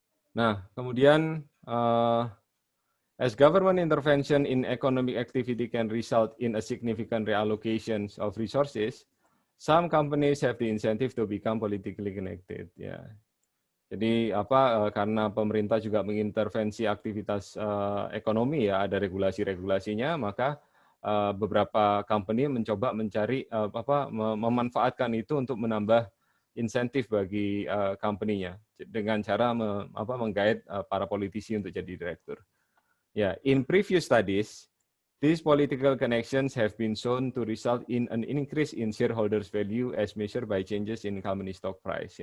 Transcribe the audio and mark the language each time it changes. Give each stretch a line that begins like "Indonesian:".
Indonesian: Nah, kemudian
English: as government intervention in economic activity can result in a significant reallocations of resources, some companies have the incentive to become politically connected.
Indonesian: Ya, jadi karena pemerintah juga mengintervensi aktivitas ekonomi ya, ada regulasi-regulasinya, maka beberapa company mencoba mencari memanfaatkan itu untuk menambah insentif bagi company-nya dengan cara menggait para politisi untuk jadi direktur.
English: Ya, in previous studies, these political connections have been shown to result in an increase in shareholders' value as measured by changes in company stock price.